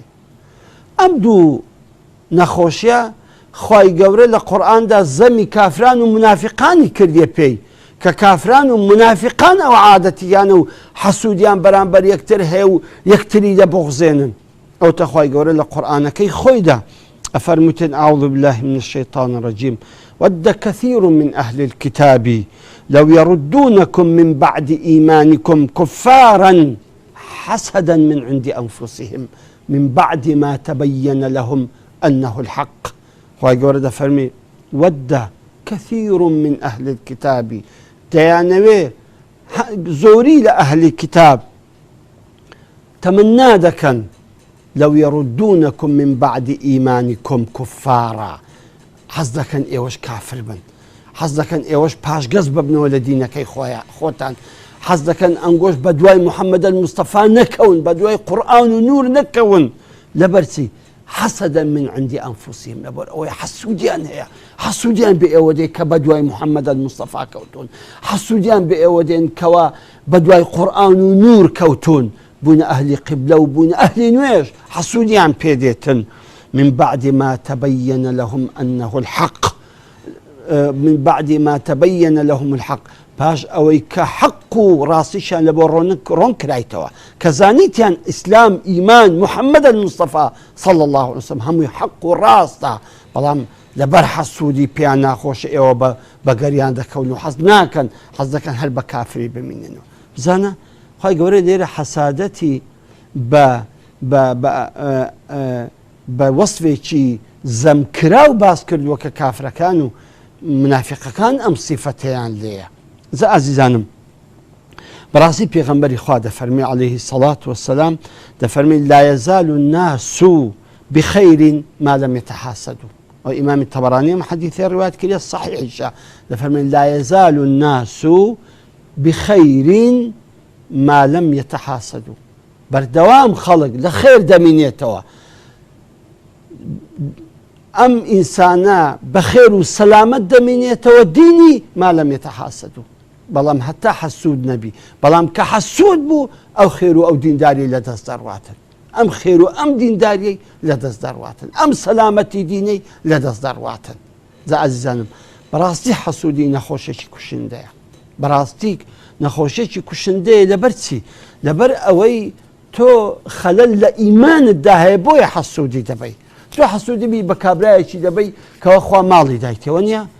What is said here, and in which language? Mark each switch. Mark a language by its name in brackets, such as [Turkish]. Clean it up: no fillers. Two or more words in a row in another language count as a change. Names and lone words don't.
[Central Kurdish] ئەم دوو نەخۆشیە خوای گەورە لە قورئاندا زەمی کافران و منافقانی کردیە پێی، کە کافران و منافقان ئەو عادەتیان و حەسوودیان بەرامبەر یەکتر هەیە و یەکتری دەبغزێنن. ئەوتە خوای گەورە لە قورئانەکەی خۆیدا ئەفەرمووتێن [Arabic] ئەعوذ بالله من الشەیطان الرەجیم وَدَّ كَثِيرٌ من أهل الكتاب لو يردونكم من بعد إيمانكم كفارا حسدا من عند أنفسهم من بعد ما تبين لهم أنه الحق. [Central Kurdish] خوای گەورە دەفەرمێ [Arabic] وَدَّ كَثِيرٌ من أهل الكتاب، [Central Kurdish] دەیانەوێ زۆری لە ئەهلی کتاب تەمەنا دەکەن [Arabic] لو يردونكم من بعد إيمانكم كفارا، [Central Kurdish] حەز دەکەن ئێوەش کافر بن، حەز دەکەن ئێوەش پاشگەز ببنەوە لە دینەکەی خۆتان، حەز دەکەن ئەنگۆش بە دوای محەممەد المستەفا نەکەون، بە دوای قورئان و نور نەکەون. لەبەرچی [Arabic] حەسەدەن من عندی ئەنفوسیهم، [Central Kurdish] لەبەر ئەوەی حەسوودیان هەیە، حەسوودیان بە ئێوە دێ کە بە دوای محەممەد المستەفا کەوتون، حەسوودیان بە ئێوە دێن کەوا بە دوای قورئان و نور کەوتون، بوون ئەهلی قبلە و بوون ئەهلی نوێژ، حەسوودیان پێدێتن. [Arabic] من بعد ما تبين لهم أنه الحق، من بعد ما تبين لهم الحق [Central Kurdish] باش ئەوەی کە حەق و ڕاستیشان لە بۆ ڕۆن کرایتەوە کە زانیتیان ئیسلام ئیمان محەممەد المستەفا [Arabic] صلى الله عليه وسلم [Central Kurdish] هەمووی حەق و ڕاستە بەڵام لەبەر حەسوودی پێیان ناخۆشە ئێوە بە گەریان دەکەون و حەز ناکەن حەز دەکەن هەر بە کافری بمینێنەوە بزانە خی گەورە لێرە حەسادەتی بە وەصفێکی زەمکرا و باس کردووە کە کافرەکان و منافقەکان ئەم سیفەتەیان لێیە زە ئازیزانم بەڕاستی پێغەمبەری خوا دەفەرمێ [Arabic] عليه الصلاة والسلام [Central Kurdish] دەفەرمێ [Arabic] لا يزال الناس بخير ما لم يتحاسدوا وإمام الطبراني حديث رواية كلية صحيحة [Central Kurdish] دەفەرمێ [Arabic] لا يزال الناس بخير ما لم يتحاسدوا [Central Kurdish] بەردەوام خەڵک لە خێر دەمینێتەوە ئەم ئینسانە بەخێر و سەلامەت دەمێنێتەوە دینی [Arabic] ما لەم يتحاسدوا [Central Kurdish] بەڵام هەتا حەسوود نەبی بەڵام کە حەسوود بوو ئەو خێر و ئەو دینداری لە دەست دەڕواتن ئەم خێر و ئەم دینداریەی لە دەست دەڕواتن ئەم سەلامەتی دینەی لە دەست دەڕواتن زە ئازیزانم بەڕاستی حەسوودی نەخۆشێکی کوشندەیە بەڕاستی نەخۆشێکی کوشندەیە لەبەر چی لەبەر ئەوەی تۆ خەلەل لە ئیمانتدا هەیە بۆیە حەسوودی دەبەی تۆ حەسوودی بە کابرایەکی دەبەی کەەوە خوا ماڵی دایتەوە نییە